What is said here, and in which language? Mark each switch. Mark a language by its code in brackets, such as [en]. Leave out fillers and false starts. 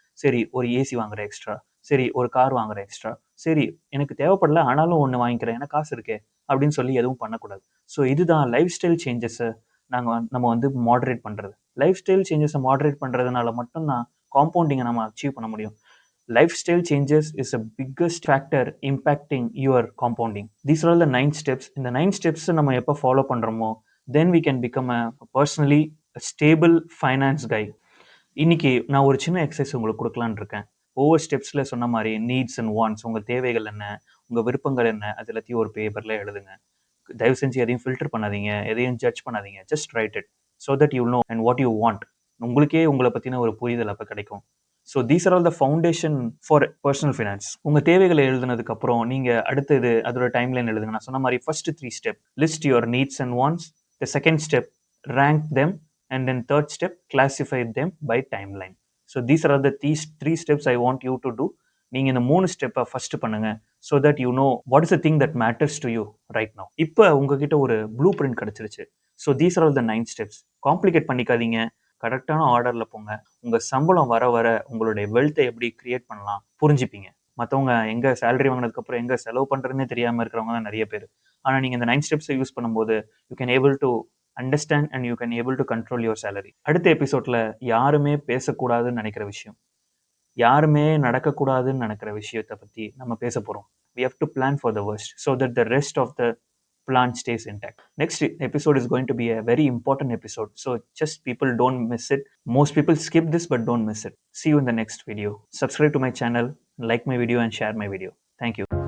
[ta] சரி ஒரு ஏசி வாங்குற எக்ஸ்ட்ரா, சரி ஒரு கார் வாங்குற எக்ஸ்ட்ரா, சரி எனக்கு தேவைப்படல ஆனாலும் ஒன்று வாங்கிக்கிறேன், எனக்கு காசு இருக்கே அப்படின்னு சொல்லி எதுவும் பண்ணக்கூடாது. ஸோ இதுதான் லைஃப் ஸ்டைல் சேஞ்சஸை நம்ம வந்து மாடரேட் பண்ணுறது. லைஃப் ஸ்டைல் சேஞ்சஸை மாடரேட் பண்ணுறதுனால மட்டும்தான் காம்பவுண்டிங்கை நம்ம அச்சீவ் பண்ண முடியும். [en] Lifestyle changes is a biggest factor impacting your compounding. These are all the 9 steps. [ta] இந்த 9 steps நம்ம எப்போ ஃபாலோ பண்றோமோ [en] then we can become a personally stable finance guy. [ta] இன்னைக்கு நான் ஒரு சின்ன எக்ஸசைஸ் உங்களுக்கு கொடுக்கலான்னு இருக்கேன். ஒவ்வொரு ஸ்டெப்ஸ்ல சொன்ன மாதிரி நீட்ஸ் அண்ட் வாண்ட்ஸ், உங்க தேவைகள் என்ன, உங்க விருப்பங்கள் என்ன, அது எல்லாத்தையும் ஒரு பேப்பர்ல எழுதுங்க. தயவு செஞ்சு எதையும் ஃபில்டர் பண்ணாதீங்க, எதையும் ஜட்ஜ் பண்ணாதீங்க. [en] Just write it so that you know and what you want. [ta] உங்களுக்கே உங்களை பத்தின ஒரு புரிதல் அப்ப கிடைக்கும். [en] So these are all the foundation for personal finance. [ta] உங்கள் தேவைகளை எழுதுனதுக்கு அப்புறம் நீங்கள் அடுத்தது அதோட டைம்லைன் எழுதுங்க. நான் சொன்ன மாதிரி [en] First 3 step, list your needs and wants. The second step, rank them. And then third step, classify them by timeline. So these are all the 3 steps I want you to do. [ta] நீங்கள் இந்த 3 ஸ்டெப்பை first பண்ணுங்க. [en] So that you know what is the thing that matters to you right now. [ta] இப்போ உங்ககிட்ட ஒரு blue print கிடைச்சிருச்சு. [en] So these are all the 9 steps. [ta] Complicate பண்ணிக்காதீங்க, கரெக்டான ஆர்டர்ல போங்க. உங்க சம்பளம் வர வர உங்களுடைய வெல்த்தை எப்படி கிரியேட் பண்ணலாம் புரிஞ்சுப்பீங்க. மற்றவங்க எங்க சேலரி வாங்கினதுக்கு அப்புறம் எங்க செலவு பண்றதுன்னே தெரியாம இருக்கிறவங்க தான் நிறைய பேர். ஆனா நீங்க இந்த 9 ஸ்டெப்ஸை யூஸ் பண்ணும்போது [en] You can able to understand and you can able to control your salary. [ta] அடுத்த எபிசோட்ல யாருமே பேசக்கூடாதுன்னு நினைக்கிற விஷயம், யாருமே நடக்கக்கூடாதுன்னு நினைக்கிற விஷயத்தை பத்தி நம்ம பேச போறோம். [en] We have to plan for the worst so that the rest of the plan stays intact. Next episode is going to be a very important episode, so just people don't miss it. Most people skip this, but don't miss it. See you in the next video. Subscribe to my channel, like my video and share my video. Thank you.